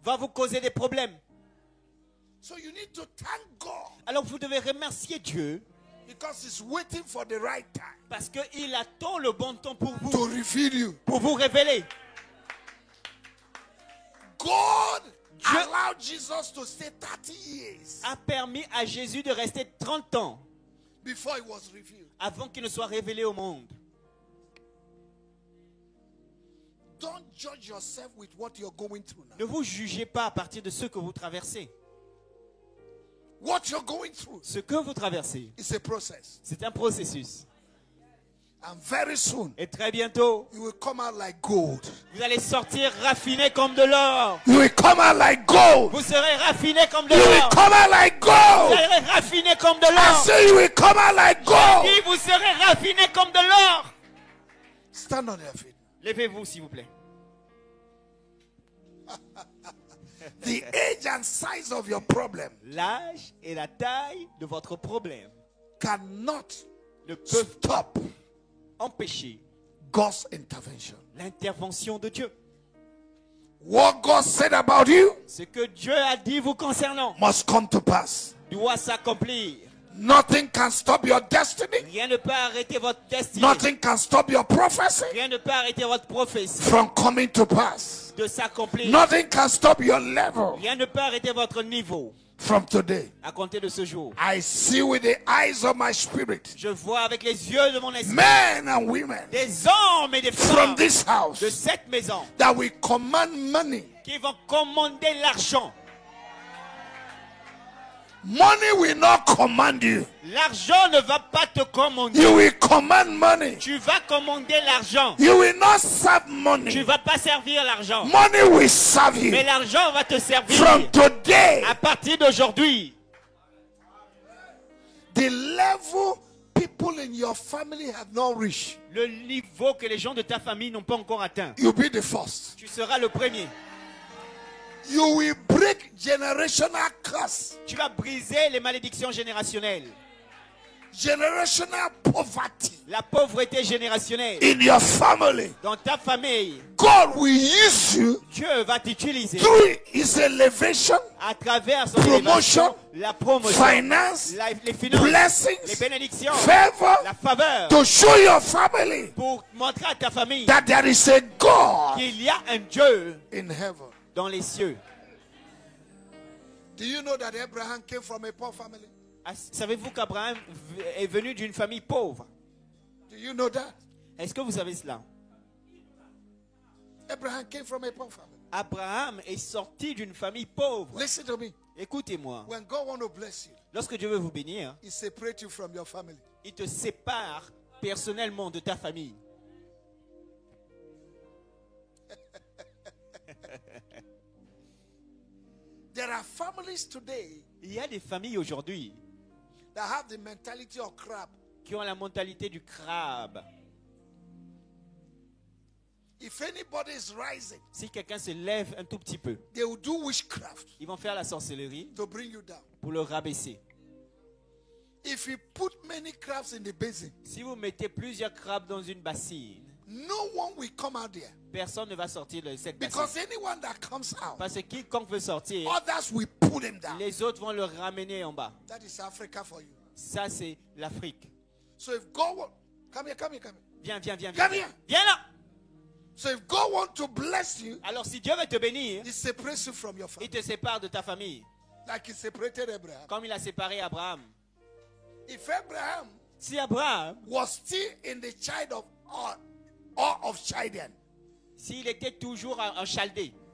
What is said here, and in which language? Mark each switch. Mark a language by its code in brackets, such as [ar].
[fr] Va vous causer des problèmes. [en] So you need to thank God. [fr] Alors vous devez remercier Dieu. [en] Because he's waiting for the right time. [fr] Parce qu'il attend le bon temps pour vous. [en] To reveal you. [fr] Pour vous révéler. [en] God allowed Jesus to stay 30 years. [fr] A permis à Jésus de rester 30 ans. [en] Before he was revealed. [fr] Avant qu'il ne soit révélé au monde. [en] Don't judge yourself with what you're going through now. [fr] Ne vous jugez pas à partir de ce que vous traversez. [en] What you're going through. [fr] Ce que vous traversez. [en] It's a process. [fr] C'est un processus. [en] And very soon. [fr] Et très bientôt. [en] You will come out like gold. [fr] Vous allez sortir raffiné comme de l'or. [en] You will come out like gold. [fr] Vous serez raffiné comme de l'or. [en] You will come out like gold. [fr] Vous serez raffiné comme de l'or. [en] I say you will come out like gold. [fr] Je dis, vous serez raffiné comme de l'or. [en] Stand on your feet. [fr] Levez-vous s'il vous plaît. [en] The age and size of your problem. [fr] L'âge et la taille de votre problème [en] cannot [fr] ne peuvent [en] stop [fr] empêcher [en] God's intervention. [fr] L'intervention de Dieu. [en] What God said about you, [fr] ce que Dieu a dit vous concernant, [en] must come to pass. [fr] Doit s'accomplir. [en] Nothing can stop your destiny. [fr] Rien ne peut arrêter votre destinée. [en] Nothing can stop your prophecy. [fr] Rien ne peut arrêter votre prophétie [en] from coming to pass. [fr] De s'accomplir. [en] Nothing can stop your level. [fr] Rien ne peut arrêter votre niveau. [en] From today. [fr] À compter de ce jour. [en] I see with the eyes of my spirit. [fr] Je vois avec les yeux de mon esprit. [en] Men and women. [fr] Des hommes et des femmes. [en] From this house. [fr] De cette maison. [en] That will command money. [fr] Qui vont commander l'argent. [en] Money will not command you. [fr] L'argent ne va pas te commander. [en] You will command money. [fr] Tu vas commander l'argent. [en] You will not serve money. [fr] Tu vas pas servir l'argent. [en] Money will serve you. [fr] Mais l'argent va te servir. [en] From today. [fr] À partir d'aujourd'hui. [en] The level people in your family have not reached. [fr] Le niveau que les gens de ta famille n'ont pas encore atteint. [en] You'll be the first. [fr] Tu seras le premier. [en] You will break generational curse. [fr] Tu vas briser les malédictions générationnelles. [en] Generational poverty. [fr] La pauvreté générationnelle. [en] In your family. [fr] Dans ta famille. [en] God will use you. [fr] Dieu va t'utiliser. [en] Through his elevation. [fr] À travers son [en] promotion. [fr] La promotion. [en] Finance. [fr] Les finances. [en] Blessings. [fr] Les bénédictions. [en] Favor. [fr] La faveur. [en] To show your family. [fr] Pour montrer à ta famille. [en] That there is a God. [fr] Qu'il y a un Dieu. [en] In heaven. [fr] Dans les cieux. [en] Do you know that Abraham came from a poor family? [fr] Savez-vous qu'Abraham est venu d'une famille pauvre? [en] Do you know that? [fr] Est-ce que vous savez cela? [en] Abraham came from a poor family. [fr] Abraham est sorti d'une famille pauvre. [en] Listen to me. [fr] Écoutez-moi. [en] When God wants to bless you, [fr] lorsque Dieu veut vous bénir, [en] He separates you from your family. [fr] Il te sépare personnellement de ta famille. [en] There are families today. [fr] Il y a des familles aujourd'hui [en] that have the mentality of crab. [fr] Qui ont la mentalité du crabe. [en] If anybody is rising, [fr] si quelqu'un se lève un tout petit peu, [en] they will do witchcraft. [fr] Ils vont faire la sorcellerie [en] to bring you down. [fr] Pour le rabaisser. [en] If you put many crabs in the basin, [fr] si vous mettez plusieurs crabes dans une bassine, [en] no one will come out there. [fr] Personne ne va sortir de cette bassine. [en] Because anyone that comes out, [fr] parce que quiconque veut sortir, [en] others will pull him down. [fr] Les autres vont le ramener en bas. [en] That is Africa for you. [fr] Ça c'est l'Afrique. [en] So if God will, come here. [fr] Viens. [en] Come here. [fr] Viens là. [en] So if God wants to bless you, [fr] alors si Dieu veut te bénir, [en] He separates you from your family. [fr] Il te sépare de ta famille. [en] Like He separated Abraham. [fr] Comme il a séparé Abraham. [en] If Abraham, [fr] si Abraham [en] was still in the child of Ur of Chaldean, [fr] s'il était toujours en Chaldée,